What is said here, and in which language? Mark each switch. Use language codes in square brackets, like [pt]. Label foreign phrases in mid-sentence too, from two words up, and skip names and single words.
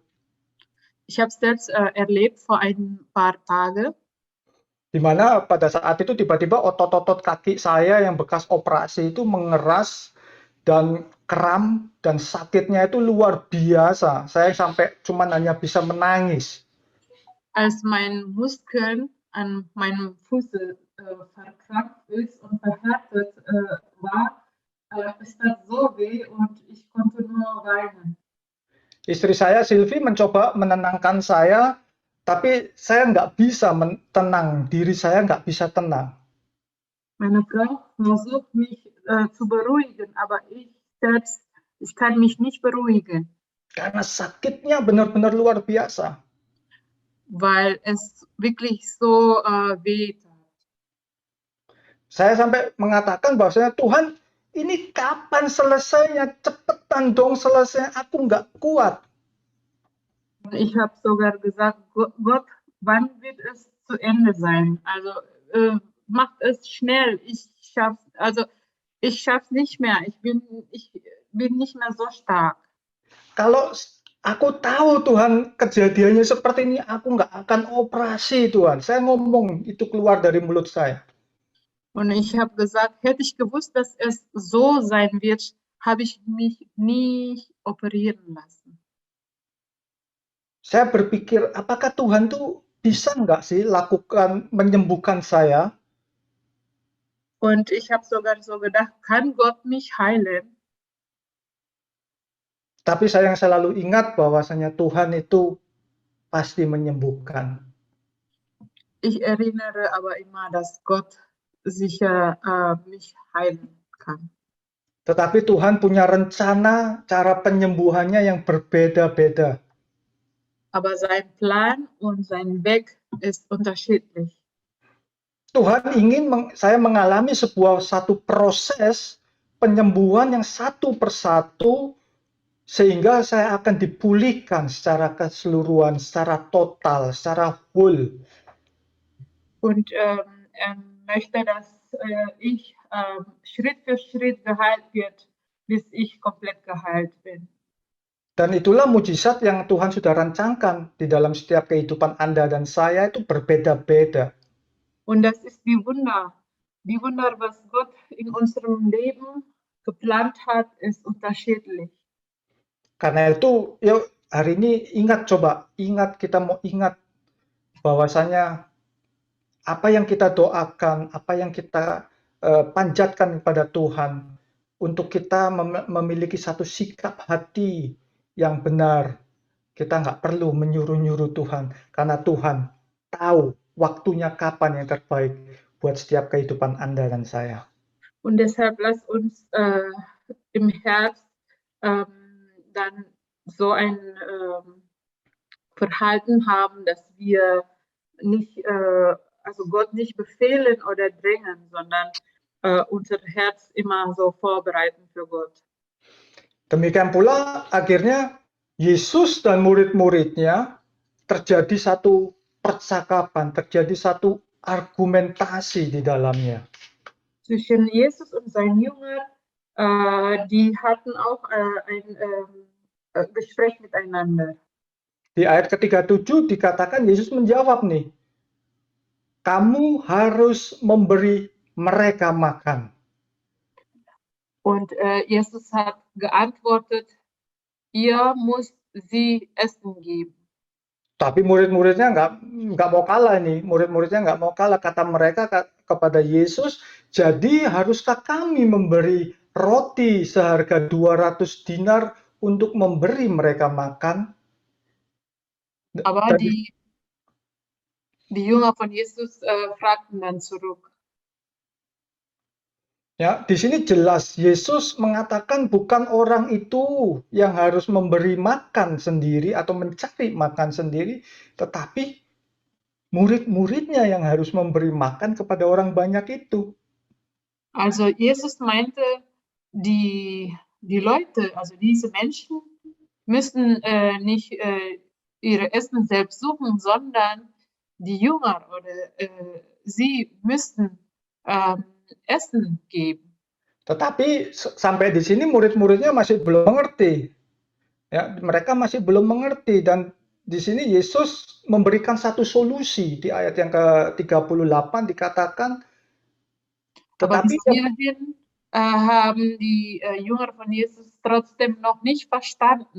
[de] Ich habe es selbst erlebt vor ein paar Tagen. [id] Di mana pada saat itu tiba-tiba otot-otot kaki saya yang bekas operasi itu mengeras dan kram dan sakitnya itu luar biasa. Saya sampai cuma hanya bisa menangis. [de] Als mein Muskeln an meinem Fuß verkrampft ist und verhärtet war, ist das so weh und ich konnte nur weinen. [id] Istri saya Sylvie mencoba menenangkan saya, Tapi saya nggak bisa tenang, diri saya nggak bisa tenang. [de] Meine Frau versucht mich zu beruhigen, aber ich selbst, ich kann mich nicht beruhigen, [id] Karena sakitnya benar-benar luar biasa. [de] weil es wirklich so weh tat. [id] Saya sampai mengatakan bahwasanya Tuhan, ini kapan selesainya? Cepetan dong selesai, aku nggak kuat. [de] Ich habe sogar gesagt, Gott, wann wird es zu Ende sein? Also macht es schnell. Ich schaff's nicht mehr. Ich bin nicht mehr so stark. [id] Kalau aku tahu Tuhan kejadiannya seperti ini, aku nggak akan operasi Tuhan. Saya ngomong itu keluar dari mulut saya. [de] Und ich habe gesagt, hätte ich gewusst, dass es so sein wird, habe ich mich nie operieren lassen. [id] Saya berpikir, apakah Tuhan tuh bisa nggak sih menyembuhkan saya? [de] Und ich habe sogar so gedacht, kann Gott mich heilen? [id] Tapi saya yang selalu ingat bahwasanya Tuhan itu pasti menyembuhkan. [de] Ich erinnere aber immer, dass Gott sicher mich heilen kann. [id] Tetapi Tuhan punya rencana cara penyembuhannya yang berbeda-beda. [de] Aber sein Plan und sein Weg ist unterschiedlich. [id] Tuhan ingin saya mengalami satu proses penyembuhan yang satu persatu sehingga saya akan dipulihkan secara keseluruhan, secara total, secara whole. [de] Und er möchte, dass ich Schritt für Schritt geheilt wird, bis ich komplett geheilt bin. [id] Dan itulah mujizat yang Tuhan sudah rancangkan di dalam setiap kehidupan Anda dan saya itu berbeda-beda. [de] Und das ist die Wunder, was Gott in unserem Leben geplant hat, ist unterschiedlich. [id] Karena itu, yuk hari ini kita mau ingat bahwasanya apa yang kita doakan, apa yang kita panjatkan kepada Tuhan, untuk kita memiliki satu sikap hati yang benar. Kita nggak perlu menyuruh-nyuruh Tuhan, karena Tuhan tahu waktunya kapan yang terbaik buat setiap kehidupan Anda dan saya. [de] Und deshalb lasst uns im Herbst dann so ein Verhalten haben, dass wir nicht, also Gott nicht befehlen oder drängen, sondern unser Herz immer so vorbereiten für Gott. [id] Demikian pula akhirnya Yesus dan murid-muridnya terjadi satu percakapan, terjadi satu argumentasi di dalamnya. [de] Zwischen Jesus und seinen Jüngern, die hatten auch ein Gespräch miteinander. [id] Di ayat ke-37 dikatakan Yesus menjawab nih, kamu harus memberi mereka makan. [de] Und Jesus hat geantwortet, ihr müsst sie Essen geben. [id] Tapi murid-muridnya nggak mau kalah nih. Murid-muridnya nggak mau kalah. Kata mereka kepada Yesus, jadi haruskah kami memberi roti seharga 200 dinar untuk memberi mereka makan? [de] Aber die Jünger von Jesus fragten dann zurück. [id] Ya, di sini jelas Yesus mengatakan bukan orang itu yang harus memberi makan sendiri atau mencari makan sendiri, tetapi murid-muridnya yang harus memberi makan kepada orang banyak itu. [de] Also Jesus meinte, die Leute, also diese Menschen müssen nicht ihre Essen selbst suchen, sondern die Jünger oder sie müssten Essen geben. [id] Tetapi sampai di sini murid-muridnya masih belum mengerti. Ya, mereka masih belum mengerti, dan di sini Yesus memberikan satu solusi di ayat yang ke-38 dikatakan, [de] Aber bis hierhin haben die Jünger von Jesus trotzdem noch nicht verstanden.